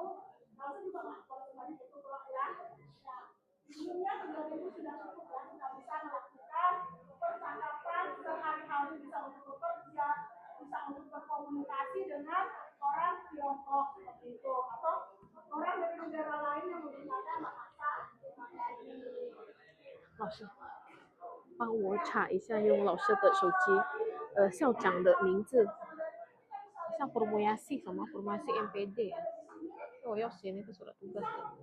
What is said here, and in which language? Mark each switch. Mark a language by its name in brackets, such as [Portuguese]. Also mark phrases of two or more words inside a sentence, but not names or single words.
[Indonesian] Lalu juga mas kalau sebanyak itu kalau ya. Nah, umumnya 3.000 sudah cukup ya. Kita bisa melakukan percakapan sehari-hari, bisa untuk bekerja, bisa untuk berkomunikasi dengan orang Tiongkok seperti itu, atau orang dari negara lain yang menggunakan bahasa Mandarin. [Chinese] 老师，帮我查一下用老师的手机，校长的名字，像 [Indonesian] formulasi sama formulasi MPD ya. Oh ya sini itu surat tugas ya.